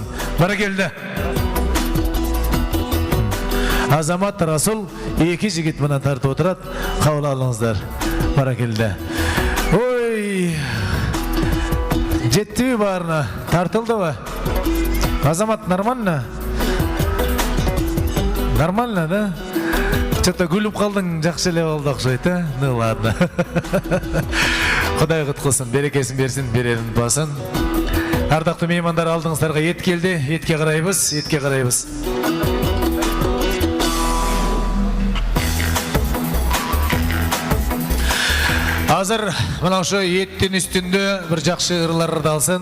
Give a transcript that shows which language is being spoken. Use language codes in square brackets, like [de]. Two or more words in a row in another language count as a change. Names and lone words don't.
[ky] Баракелде. Азамат Расул эки жигит мына тартып отурат. Кабыл алыңыздар. Баракелде. Ой! Жеттиби баарына? Тартылдыбы? [ru] Азамат нормально? Нормально, да? [ky] Что-то күлүп калдың, жакшы эле болду окшойт, а? [ru] Ну ладно. [ky] Кудай куткулсын, берекесин берсин, берерин басын. Ардактуу меймандар, алдыңыздарга эт келди. Этке карайбыз, этке карайбыз. Азыр мына ошо еттин үстүндө бир жакшы ырлар алсын.